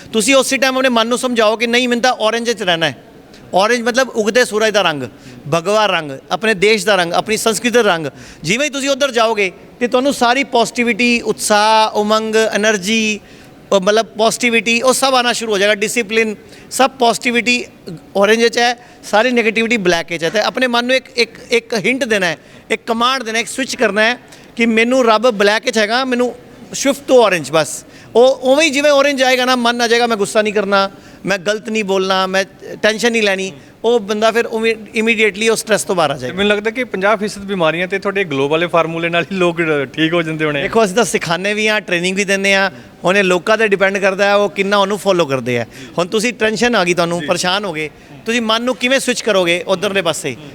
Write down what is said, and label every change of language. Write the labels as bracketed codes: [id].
[pa] ਤੁਸੀਂ ਉਸੇ ਟਾਈਮ ਆਪਣੇ ਮਨ ਨੂੰ ਸਮਝਾਓ ਕਿ ਨਹੀਂ, ਮੈਨੂੰ ਤਾਂ ਔਰੇਂਜ 'ਚ ਰਹਿਣਾ ਹੈ। ਔਰੇਂਜ ਮਤਲਬ ਉਗਦੇ ਸੂਰਜ ਦਾ ਰੰਗ, ਭਗਵਾ ਰੰਗ, ਆਪਣੇ ਦੇਸ਼ ਦਾ ਰੰਗ, ਆਪਣੀ ਸੰਸਕ੍ਰਿਤੀ ਦਾ ਰੰਗ। ਜਿਵੇਂ ਹੀ ਤੁਸੀਂ ਉੱਧਰ ਜਾਓਗੇ ਤੇ ਤੁਹਾਨੂੰ ਸਾਰੀ ਪੋਜ਼ਿਟਿਵਿਟੀ, ਉਤਸ਼ਾਹ, ਉਮੰਗ, ਐਨਰਜੀ, [hi] मतलब पॉजिटिविटी वो सब आना शुरू हो जाएगा। डिसिप्लिन सब पॉजिटिविटी ऑरेंज है, सारी नेगेटिविटी ब्लैक है। अपने मन में एक हिंट देना है, एक कमांड देना है, एक स्विच करना है कि [pa] मैनू रब ब्लैक हैगा, मैनू शिफ्ट तो ऑरेंज। [hi] बस वो उवें ही जिवें ऑरेंज आएगा ना, मन आ जाएगा मैं गुस्सा नहीं करना, [pa] मैं गलत नहीं बोलना, मैं टेंशन नहीं ਲੈਣੀ, ਉਹ ਬੰਦਾ ਫਿਰ ਇਮੀਡੀਏਟਲੀ ਉਹ ਸਟ੍ਰੈਸ ਤੋਂ ਬਾਹਰ ਆ ਜਾਏਗਾ। ਮੈਨੂੰ ਲੱਗਦਾ ਕਿ 50% ਬਿਮਾਰੀਆਂ ਤੇ ਤੁਹਾਡੇ ਗਲੋਬਲ ਵਾਲੇ ਫਾਰਮੂਲੇ ਨਾਲ ਹੀ ਲੋਕ ਠੀਕ ਹੋ ਜਾਂਦੇ ਹੋਣੇ। ਦੇਖੋ ਅਸੀਂ ਤਾਂ ਸਿਖਾਉਂਦੇ ਵੀ ਹਾਂ, ਟ੍ਰੇਨਿੰਗ ਵੀ ਦਿੰਦੇ ਹਾਂ, ਹੁਣ ਇਹ ਲੋਕਾਂ ਤੇ ਡਿਪੈਂਡ ਕਰਦਾ ਹੈ ਉਹ ਕਿੰਨਾ ਉਹਨੂੰ ਫੋਲੋ ਕਰਦੇ ਆ। ਹੁਣ ਤੁਸੀਂ ਟੈਨਸ਼ਨ ਆ ਗਈ, ਤੁਹਾਨੂੰ ਪਰੇਸ਼ਾਨ ਹੋ ਗਏ, ਤੁਸੀਂ ਮਨ ਨੂੰ ਕਿਵੇਂ ਸਵਿਚ ਕਰੋਗੇ ਉਧਰਲੇ ਪਾਸੇ?